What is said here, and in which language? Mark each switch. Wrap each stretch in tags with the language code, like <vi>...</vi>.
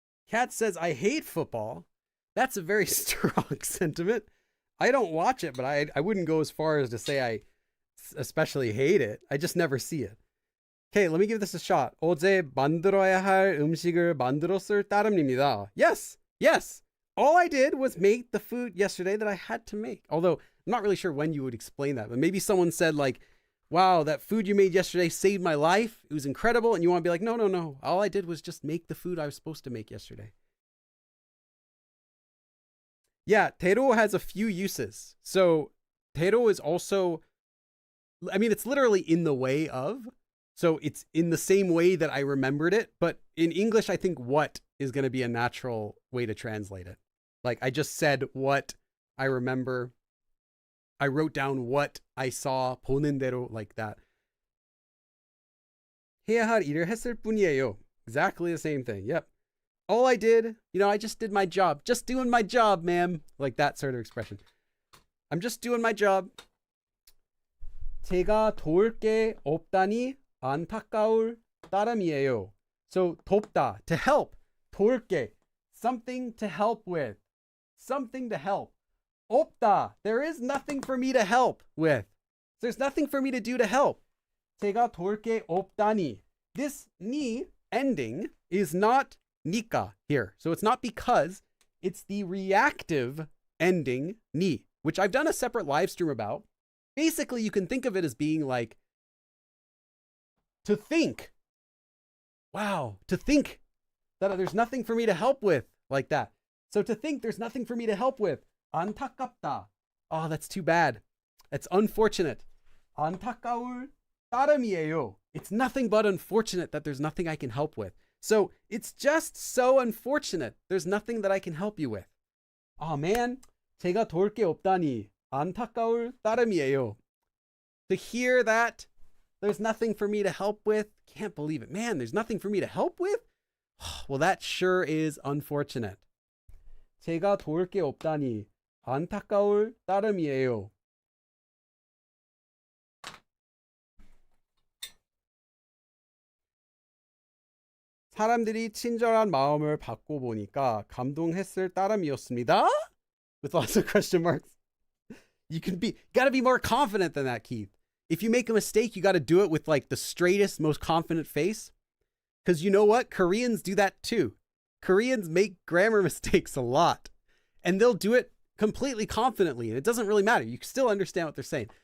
<en>Kat says, I hate football. That's a very strong sentiment. I don't watch it, but I wouldn't go as far as to say I especially hate it. I just never see it. Okay, let me give this a shot.</en> <ko>어제 만들어야 할 음식을 만들었을 따름입니다.</ko> <en>Yes, yes. All I did was make the food yesterday that I had to make. Although, I'm not really sure when you would explain that, but maybe someone said like, wow, that food you made yesterday saved my life. It was incredible. And you want to be like, no, no, no. All I did was just make the food I was supposed to make yesterday. Yeah, teiro has a few uses. So teiro is also, I mean, it's literally in the way of. So it's in the same way that I remembered it. But in English, I think what is going to be a natural way to translate it. Like I just said what I remember. I wrote down what I saw,</en> <ko>보는 대로,</ko> <en>like that.</en> <ko>해야 할 일을 했을 뿐이에요.</ko> <en>Exactly the same thing. Yep. All I did, I just did my job. Just doing my job, ma'am. Like that sort of expression. I'm just doing my job.</en> <ko>제가 도울 게 없다니 안타까울 따름이에요.</ko> <en>So, 돕다, to help.</en> <ko>도울 게,</ko> <en>something to help with. Something to help. 없다. There is nothing for me to help with. There's nothing for me to do to help.</en> <ko>제가 도울 게 없다니.</ko> <en>This ni ending is not 니까 here. So it's not because, it's the reactive ending ni, which I've done a separate live stream about. Basically, you can think of it as being like, to think. Wow, to think that there's nothing for me to help with, like that. So to think there's nothing for me to help with. 안타깝다. Oh, that's too bad. That's unfortunate.</en> <ko>안타까울 따름이에요.</ko> <en>It's nothing but unfortunate that there's nothing I can help with. So it's just so unfortunate. There's nothing that I can help you with. Oh man,</en> <ko>제가 도울 게 없다니 안타까울 따름이에요.</ko> <en>To hear that There's nothing for me to help with. Can't believe it. Man, there's nothing for me to help with? Well, that sure is unfortunate.</en> <ko>제가 도울 게 없다니 안타까울 따름이에요. 사람들이 친절한 마음을 받고 보니까 감동했을 따름이었습니다.</ko> <en>With lots of question marks. Gotta be more confident than that, Keith. If you make a mistake, you gotta do it with like the straightest, most confident face. Because you know what? Koreans do that too. Koreans make grammar mistakes a lot. And they'll do it completely confidently. And it doesn't really matter. You still understand what they're saying.</en>